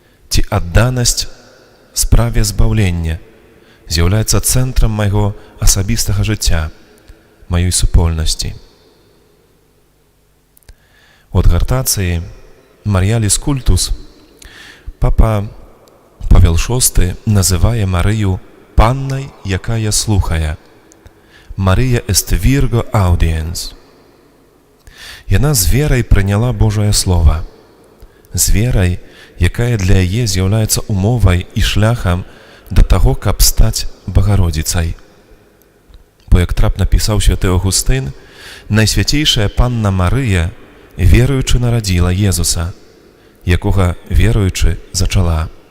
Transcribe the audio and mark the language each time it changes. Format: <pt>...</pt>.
<be>Ці адданасць справе збаўлення з'яўляецца цэнтрам майго асабістага жыцця, маёй супольнасці? У адгартацыі Маріяліс Культус папа Павел VI называе Марыю паннай, якая слухае.</be> <la>Марыя est virgo audiens.</la> <be>Яна з верай прыняла Божае Слова. З верай, якая для яе з'яўляецца умовай і шляхам да таго, каб стаць Багародзіцай. Бо, як трапна пісаў святы Аўгустын, найсвяцейшая панна Марыя веруючы нарадзіла Езуса, якога веруючы зачала.</be>